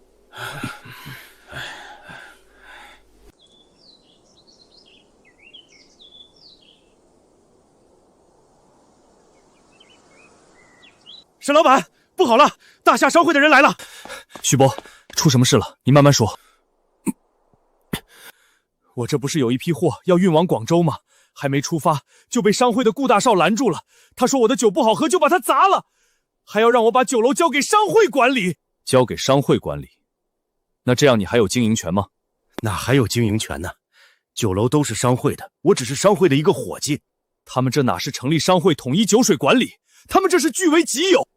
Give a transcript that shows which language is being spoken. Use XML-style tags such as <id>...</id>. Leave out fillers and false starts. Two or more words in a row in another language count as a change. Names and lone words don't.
<zh>沈老板，不好了，大夏商会的人来了。徐伯，出什么事了？你慢慢说。我这不是有一批货要運往廣州嗎？還沒出發就被商會的顧大少攔住了。他說我的酒不好喝，就把它砸了，還要讓我把酒樓交給商會管理。交給商會管理？那這樣你還有經營權嗎？哪還有經營權呢？酒樓都是商會的，我只是商會的一個夥計。他們這哪是成立商會統一酒水管理？他們這是據為己有。</zh>